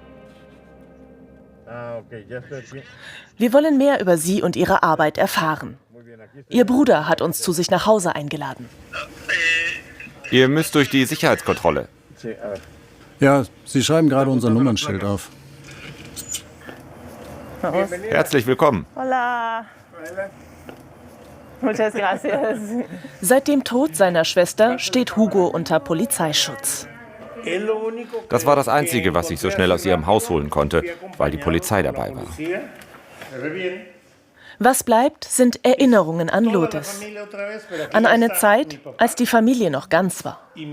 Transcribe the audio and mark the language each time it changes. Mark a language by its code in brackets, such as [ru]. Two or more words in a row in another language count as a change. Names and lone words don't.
[de] Wir wollen mehr über sie und ihre Arbeit erfahren. Ihr Bruder hat uns zu sich nach Hause eingeladen. Ihr müsst durch die Sicherheitskontrolle. Ja, Sie schreiben gerade unser Nummernschild auf. Herzlich willkommen. [es] Hola. Muchas gracias. [de] Seit dem Tod seiner Schwester steht Hugo unter Polizeischutz. Das war das Einzige, was ich so schnell aus ihrem Haus holen konnte, weil die Polizei dabei war. Was bleibt, sind Erinnerungen an Lourdes. An eine Zeit, als die Familie noch ganz war.